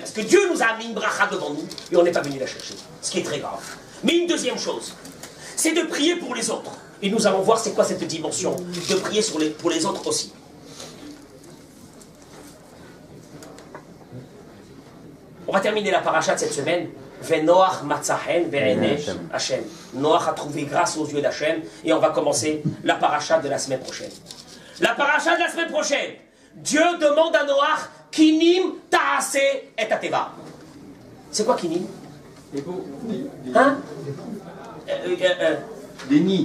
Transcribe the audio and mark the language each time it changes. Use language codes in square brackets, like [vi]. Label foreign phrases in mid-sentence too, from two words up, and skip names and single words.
[fr] Parce que Dieu nous a mis une bracha devant nous et on n'est pas venu la chercher. Ce qui est très grave. Mais une deuxième chose, c'est de prier pour les autres. Et nous allons voir c'est quoi cette dimension de prier pour les autres aussi. On va terminer la paracha de cette semaine. [he] נח מצא חן בעיני השם. [fr] Noach a trouvé grâce aux yeux d'Hachem. Et on va commencer la paracha de la semaine prochaine. La paracha de la semaine prochaine. Dieu demande à Noach, [he] קינים תעשה את התבה. [fr] C'est quoi Kinim? Hein? Des nids.